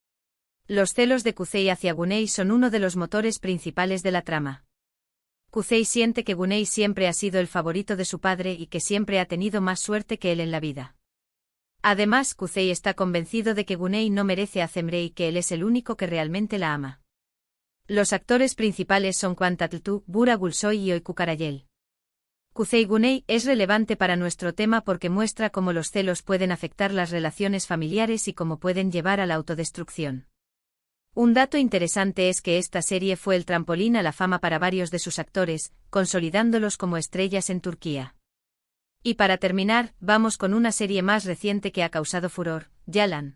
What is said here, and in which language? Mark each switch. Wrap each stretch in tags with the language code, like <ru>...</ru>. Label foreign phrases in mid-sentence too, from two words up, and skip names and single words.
<es>Los celos de Kuzey hacia Güney son uno de los motores principales de la trama. Kuzey siente que Güney siempre ha sido el favorito de su padre y que siempre ha tenido más suerte que él en la vida. Además, Kuzey está convencido de que Güney no merece a Cemre y que él es el único que realmente la ama. Los actores principales son Can Tatltu, Bura Gulsoy y Öykü Karayel. Kuzey Güney es relevante para nuestro tema porque muestra cómo los celos pueden afectar las relaciones familiares y cómo pueden llevar a la autodestrucción. Un dato interesante es que esta serie fue el trampolín a la fama para varios de sus actores, consolidándolos como estrellas en Turquía. Y para terminar, vamos con una serie más reciente que ha causado furor, Yalan.</es>